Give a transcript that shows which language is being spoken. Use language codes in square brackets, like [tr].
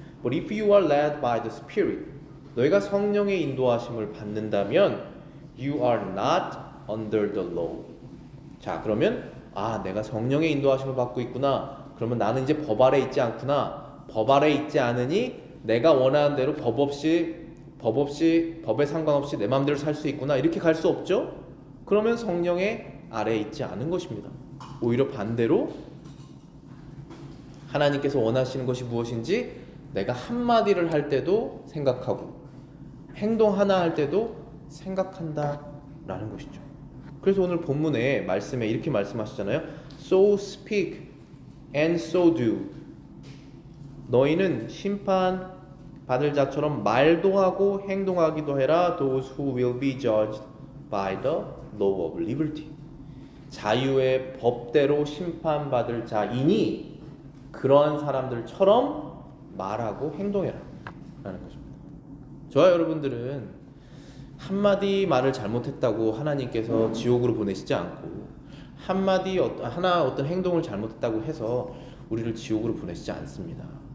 [en] But if you are led by the Spirit, [ko] 너희가 성령의 인도하심을 받는다면 [en] you are not under the law. [ko] 자, 그러면 내가 성령의 인도하심을 받고 있구나. 그러면 나는 이제 법 아래 있지 않구나. 법 아래 있지 않으니 내가 원하는 대로 법에 상관없이 내 마음대로 살 수 있구나. 이렇게 갈 수 없죠? 그러면 성령의 아래에 있지 않은 것입니다. 오히려 반대로 하나님께서 원하시는 것이 무엇인지 내가 한마디를 할 때도 생각하고 행동 하나 할 때도 생각한다라는 것이죠. 그래서 오늘 본문의 말씀에 이렇게 말씀하시잖아요. [en] So speak and so do. [ko] 너희는 심판 받을 자처럼 말도 하고 행동하기도 해라. [en] Those who will be judged by the law of liberty. [ko] 자유의 법대로 심판받을 자이니 그러한 사람들처럼 말하고 행동해라 라는 것입니다. 저와 여러분들은 한마디 말을 잘못했다고 하나님께서 지옥으로 보내시지 않고 어떤 행동을 잘못했다고 해서 우리를 지옥으로 보내시지 않습니다.